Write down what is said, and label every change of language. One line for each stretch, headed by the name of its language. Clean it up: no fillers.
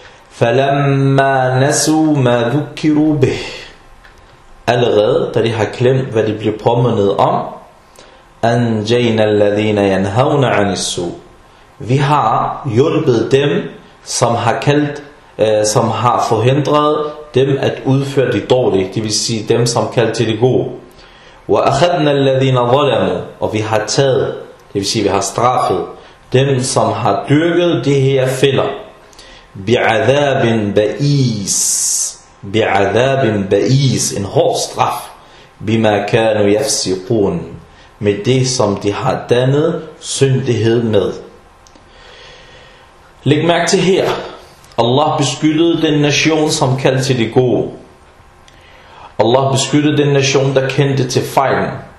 Arabic: فَلَمَّا نَسُوا مَا ذُكِّرُوا بِهِ,
Danish: allerede da de har glemt, hvad de bliver påmindet om,
Arabic: أَنْجَيْنَا الَّذِينَ يَنْهَوْنَ عَنِ السُّوءِ,
Danish: vi har hjulpet dem, som har kaldt, som har forhindret dem at udføre det dårlige, det vil sige dem, som kaldt til det gode.
Arabic: وَأَخَذْنَا الَّذِينَ ظَلَمُوا,
Danish: og vi har taget, det vil sige vi har straffet dem, som har dyrket det her fælder.
Arabic: بِعَذَابٍ بَئِيسٍ, بِعَذَابٍ بَئِيسٍ,
Danish: en hård straf.
Arabic: بِمَا كَانُوا يَفْسِقُونَ,
Danish: med det, som de har dannet syndighed med. Læg mærke til her. Allah beskyttede den nation, som kaldte til det gode. Allah beskyttede den nation, der kendte til fejlen.